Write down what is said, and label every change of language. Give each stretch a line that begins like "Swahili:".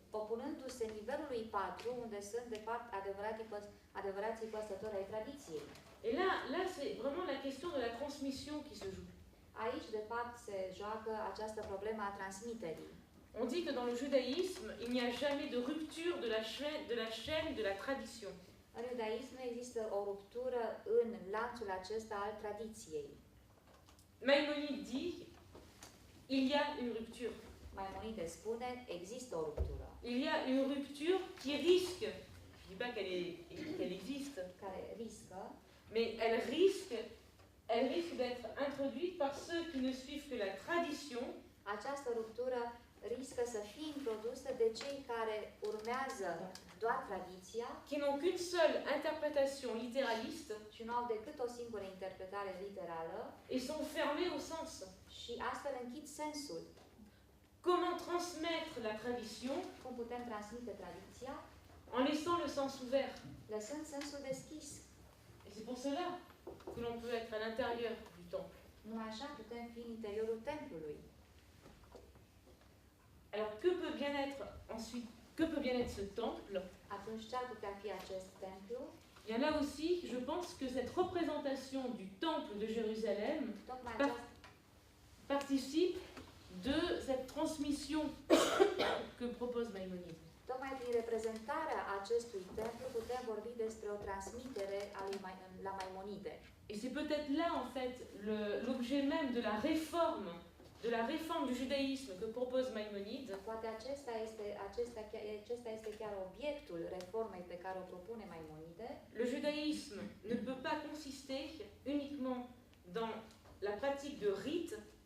Romanian: opunându-se nivelului 4, unde sunt de fapt adevărații păsători ai tradiției.
French: Et là c'est vraiment la question de la transmission qui se joue.
Romanian: Aici, de fapt, se joacă această problemă a transmiterii.
French: On dit que dans le judaïsme, il n'y a jamais de rupture de la chaîne de la tradition.
Romanian: În iudaism nu există o ruptură în lanțul acesta al tradiției.
French: Maïmonide dit, il y a une rupture.
Romanian: Maimonide spune, există o ruptură.
French: Il y a une rupture qui risque, je ne dis pas qu'elle existe,
Romanian: Care riscă,
French: mais elle risque d'être introduite par ceux qui ne suivent que la tradition.
Romanian: această ruptură riscă să fie introdusă de cei care urmează doar tradiția
French: Qui n'ont qu'une seule interprétation littéraliste
Romanian: și nu au decât o singură interpretare literală
French: et sont fermés au sens.
Romanian: și astfel închid sensul.
French: Comment transmettre la tradition
Romanian: Cum putem transmite tradiția?
French: en laissant le sens ouvert?
Romanian: Lăsând sensul deschis.
French: Et c'est pour cela que l'on peut être à l'intérieur du temple.
Romanian: Numai așa putem fi în interiorul templului.
French: Alors que peut bien être ce temple?
Romanian: Atunci ce ar putea fi acest templu?
French: Bien là aussi, je pense que cette représentation du temple de Jérusalem
Romanian: Tocmai
French: Par-
Romanian: aceasta
French: participe de cette transmission que propose Maïmonide.
Romanian: Tocmai prin reprezentarea acestui templu putem vorbi despre o transmitere a lui la Maimonide.
French: Et c'est peut-être là, en fait, l'objet même de la réforme du judaïsme que propose Maïmonide.
Romanian: Poate acesta este chiar obiectul reformei pe care o propune Maimonide.
French: Le judaïsme ne peut pas consister uniquement dans la pratique de rites,